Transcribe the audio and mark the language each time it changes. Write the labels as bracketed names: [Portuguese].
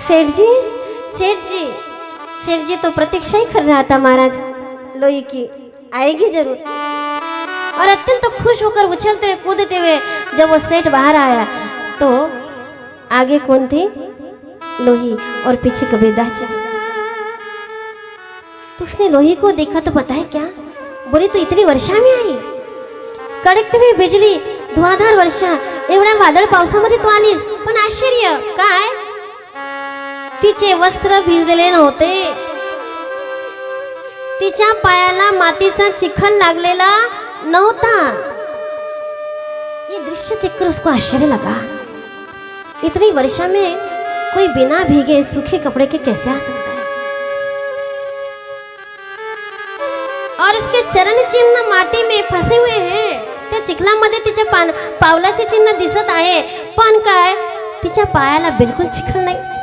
[Hindi] सेठ जी, सेठ जी, सेठ जी तो प्रतीक्षा ही कर रहा था महाराज लोई की, आएगी जरूर। और अत्यंत तो खुश होकर उछलते हुए कूदते हुए जब वो सेठ बाहर आया तो आगे कौन थे? लोही, और पीछे कबीरदास जी। तो उसने लोही को देखा तो पता है क्या बोले, तो इतनी वर्षा में आई, कड़कती हुई बिजली, धुआंधार वर्षा, [Marathi] एवढ्या वादळ पावसामध्ये तू आलीस, पण आश्चर्य काय, तिचे वस्त्र भिजलेले नव्हते, तिच्या पायाला मातीचा चिखल लागलेला नव्हता। [Hindi] ये दृश्य देखकर उसको आश्चर्य लगा, इतनी वर्षा में कोई बिना भीगे सूखे कपड़े के कैसे आ सकता है। और उसके चरण चिन्ह माटी में फंसे हुए हैं, [Marathi] त्या चिखलामध्ये तिच्या पावलाचे चिन्ह दिसत आहे, पण काय तिच्या पायाला बिल्कुल चिखल नहीं।